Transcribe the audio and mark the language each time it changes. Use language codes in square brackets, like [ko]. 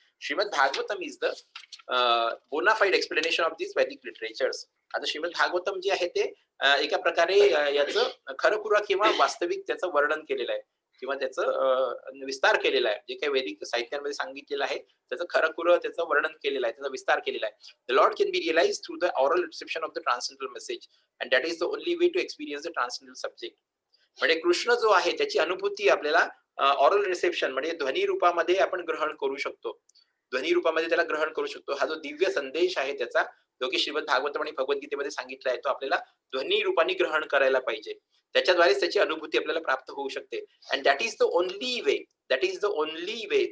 [en] Shrimad Bhagavatam is the bona fide explanation of this Vedic literatures. [mr] आता श्रीमद भागवतम जे आहे ते एका प्रकारे याचं खरंखुरं किंवा वास्तविक त्याचं वर्णन केलेलं आहे किंवा त्याचं विस्तार केलेला आहे. जे काही वैदिक साहित्यांमध्ये सांगितलेलं आहे त्याचं खरंखुरं त्याचं वर्णन केलेलं आहे, त्याचा विस्तार केलेला आहे. [en] The Lord can be realized through the oral reception of the transcendental message, and that is the only way to experience the transcendental subject. [mr] म्हणजे कृष्ण जो आहे त्याची अनुभूती आपल्याला ऑरल रिसेप्शन म्हणजे ध्वनी रूपामध्ये आपण ग्रहण करू शकतो. ध्वनी रूपामध्ये त्याला ग्रहण करू शकतो. हा जो दिव्य संदेश आहे त्याचा, जो की श्रीमद भागवतम आणि भगवद्गीतेमध्ये सांगितला आहे, तो आपल्याला ध्वनी रूपाने ग्रहण करायला पाहिजे. त्याच्याद्वारेच त्याची अनुभूती आपल्याला प्राप्त होऊ शकते. [en] and that is the only way, [mr] that is the only way.